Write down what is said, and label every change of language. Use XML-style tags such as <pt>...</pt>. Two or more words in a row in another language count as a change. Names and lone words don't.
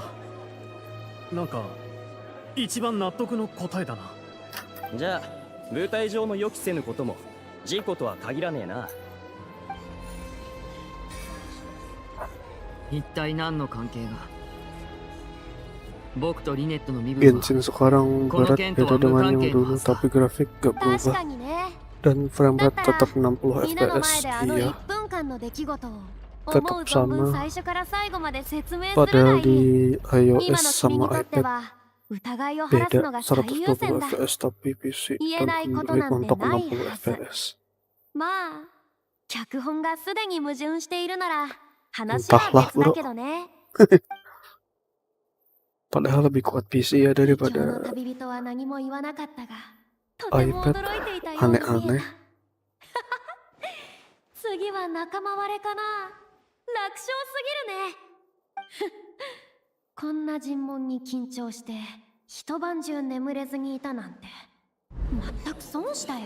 <ja>なんか一番納得の答えだな。じゃあ舞台上の予期せぬことも事故とは限らねえな。一体何の関係が。僕とリネットの身分は</ja> <id>Genshin sekarang berat beda dengan yang dulu, tapi grafik gak</id> <ja>確</ja> <id>berubah</id> <ja>かにね。</ja> <id>dan frame</id> <ja>だっ</ja> <id>rate</id> <ja>たら</ja> <id>tetap 60</id> <ja>みんなの前</ja> <id>fps.</id> <ja>であの</ja> <id>Iya,</id> <ja>1分間の出来事を</ja> <id>tetap</id> <ja>思う存分</ja> <id>sama.</id> <ja>最初から最後まで説明するな</ja> <id>Padahal</id> <ja>い。</ja> <id>di</id> <ja>今</ja> <id>iOS</id> <ja>の君に</ja> <id>sama</id> <ja>とって</ja> <id>iPad</id> <ja>は疑いを晴らすの</ja> <id>beda</id> <ja>が最優先</ja> <id>120</id> <ja>だ。</ja> <id>fps, tapi PC</id> <ja>言え</ja> <id>dan</id> <ja>ないこと</ja> <id>klik</id> <ja>なんて</ja> <id>untuk</id> <ja>ない</ja> <id>60</id> <ja>はず。</ja> <id>fps.</id> <ja>まあ脚本がすでに矛盾しているなら話は</ja> <id>Entahlah</id> <ja>別だ</ja> <id>bro,</id> <ja>けどね。</ja> <id>padahal lebih kuat PC ya</id> <ja>今日の</ja> <id>daripada</id> <ja>旅人は何も言わなかったが、とても</ja> <id>iPad.</id> <ja>驚いていたように見え</ja> <id>Aneh-aneh.</id> <ja>た。次は仲間割れかな。楽勝すぎるね。こんな尋問に緊張して一晩中眠れずにいたなんて全く損したよ。</ja>